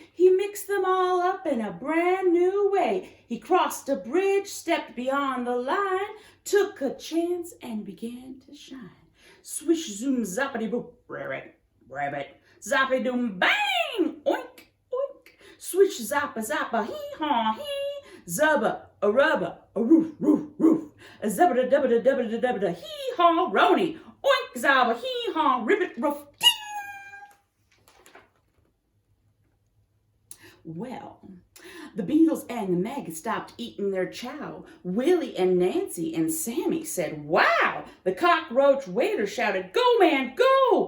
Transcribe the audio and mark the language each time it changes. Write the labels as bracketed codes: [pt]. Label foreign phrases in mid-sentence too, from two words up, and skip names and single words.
[en] He mixed them all up in a brand new way. He crossed a bridge, stepped beyond the line, took a chance, and began to shine. Swish, zoom, zappity, boop, rabbit, rabbit. Zappy doom bang! Oink, oink. Swish zappa zappa hee haw hee. Zubba, a rubba, a roof, roof, roof. A zubba da dubba da dubba da dubba da hee haw rony. Oink zabba hee haw ribbit roof. Ding! Well, the beetles and the maggots stopped eating their chow. Willie and Nancy and Sammy said, "Wow!" The cockroach waiter shouted, "Go, man, go!